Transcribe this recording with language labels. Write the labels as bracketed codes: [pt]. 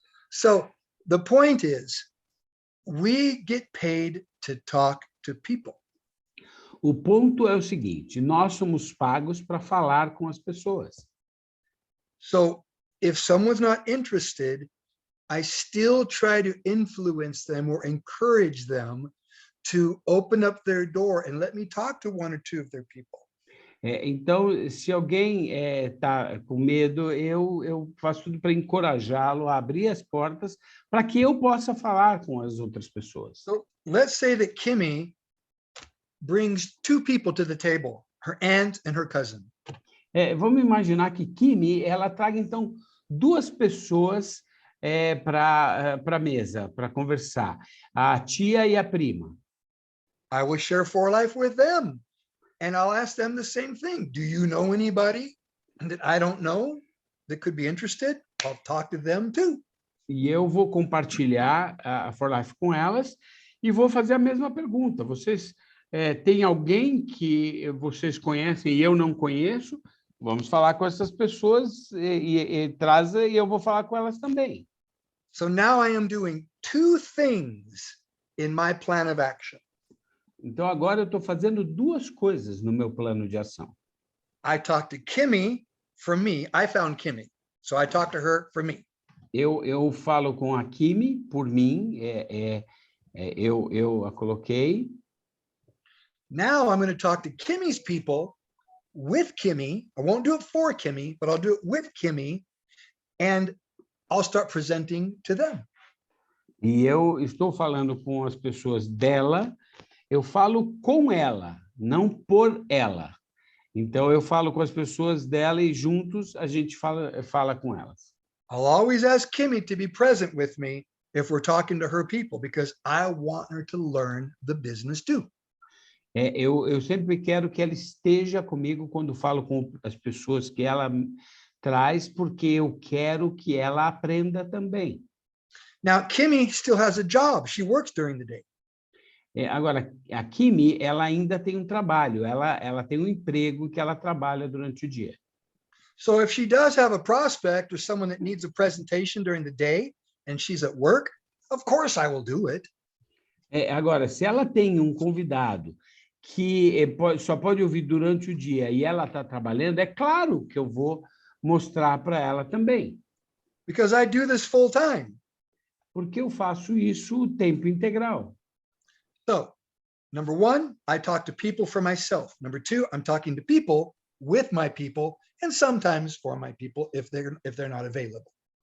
[en] So the point is, we get paid to talk to people. [pt] O ponto é o seguinte, nós somos pagos para falar com as pessoas. [en] So if someone's not interested, I still try to influence them or encourage them to open up their door and let me talk to one or two of their people. [pt] Então, se alguém está com medo, eu faço tudo para encorajá-lo a abrir as portas para que eu possa falar com as outras pessoas. [en] So let's say that Kimmy brings two people to the table, her aunt and her cousin. [pt] Vamos imaginar que Kimi, ela traga, então, duas pessoas para a mesa, para conversar, a tia e a prima. [en] I will share For Life with them, and I'll ask them the same thing. Do you know anybody that I don't know that could be interested? I'll talk to them too. [pt] E eu vou compartilhar a For Life com elas e vou fazer a mesma pergunta. Vocês têm alguém que vocês conhecem e eu não conheço? Vamos falar com essas pessoas e eu vou falar com elas também. [en] So now I am doing two things in my plan of action. [pt] Então, agora eu estou fazendo duas coisas no meu plano de ação. [en] I talked to Kimmy for me. I found Kimmy, so I talked to her for me. [pt] Eu falo com a Kimi por mim, eu a coloquei. [en] Now I'm going to talk to Kimmy's people with Kimmy. I won't do it for Kimmy, but I'll do it with Kimmy, and I'll start presenting to them. [pt] E eu estou falando com as pessoas dela, eu falo com ela, não por ela. Então, eu falo com as pessoas dela e juntos a gente fala com elas. [en] I'll always ask Kimmy to be present with me if we're talking to her people, because I want her to learn the business too. [pt] Eu sempre quero que ela esteja comigo quando falo com as pessoas que ela traz, porque eu quero que ela aprenda também. [en] Now, Kimmy still has a job. She works during the day. [pt] Agora, a Kimi, ela ainda tem um trabalho, ela tem um emprego que ela trabalha durante o dia. [en] So if she does have a prospect or someone that needs a presentation during the day and she's at work, of course I will do it. [pt] Agora, se ela tem um convidado que só pode ouvir durante o dia e ela está trabalhando, é claro que eu vou mostrar para ela também. [en] Because I do this full time. [pt] Porque eu faço isso o tempo integral. [en] So, number one, I talk to people for myself. Number two, I'm talking to people with my people and sometimes for my people if they're not available.